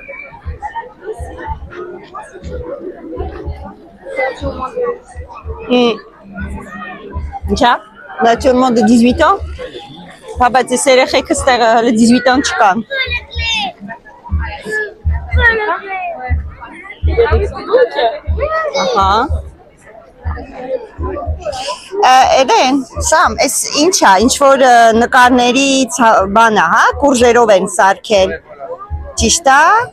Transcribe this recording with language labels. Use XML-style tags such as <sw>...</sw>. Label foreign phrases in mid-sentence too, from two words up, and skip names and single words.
<hy>Ինչա,</hy> <fr>naturellement de 18 ans։</fr> <hy>Հա, բայց ես երեխեքը ստեղ 18 ans չկան։ Ահա։ Էլեն, Սամ, այս ինչ է, ինչ որ նկարների բան է, հա, կուրժերով են սարքել։ Ճիշտ է։</hy>